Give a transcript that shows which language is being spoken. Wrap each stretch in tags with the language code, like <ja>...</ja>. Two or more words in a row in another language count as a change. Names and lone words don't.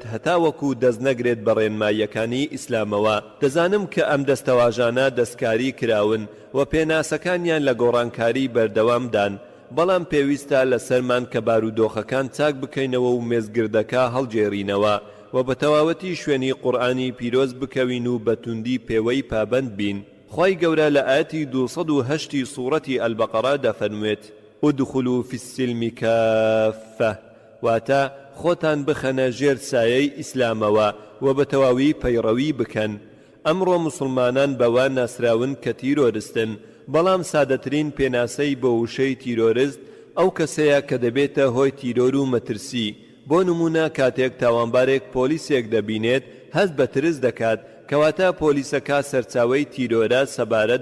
<ckb>هەتاوەکو دەست نەگرێت بە ڕێنماییەکانی ئیسلامەوە دەزانم کە ئەم دەستەواژانە دەستکاری کراون و پێناسەکانیان لە گۆڕانکاری بەردەوامدان بەڵام پێویستە لەسەرمان کە بارودۆخەکان چاک بکەینەوە و مێزگردەکە هەڵجێڕینەوە و بە تەواوەتی شوێنی قورئانی پیرۆز بکەوین و بە توندی پێوەی پابەند بین خی گەورە لە ئاەتی 208 سوورەتی ئەلبەقەرە دەفەرموێت</ckb> <ar>ادخلوا في السلم</ar> <ckb>كافة واتە خۆتان بخەنە ژێر سایەی ئیسلامەوە و بە تەواوی پەیڕەوی بکەن ئەمڕۆ موسڵمانان بەوە ناسراون کە تیرۆریستن بەڵام سادەترین پێناسەی بۆ وشەی تیرۆریست ئەو کەسەیە کە دەبێتە هۆی تیرۆر و مەترسی بۆ نمونە کاتێک تاوانبارێک پۆلیسێک دەبینێت هەست بە ترس دەکات کەواتە پۆلیسەکە سەرچاوەی تیرۆرە سەبارەت</ckb>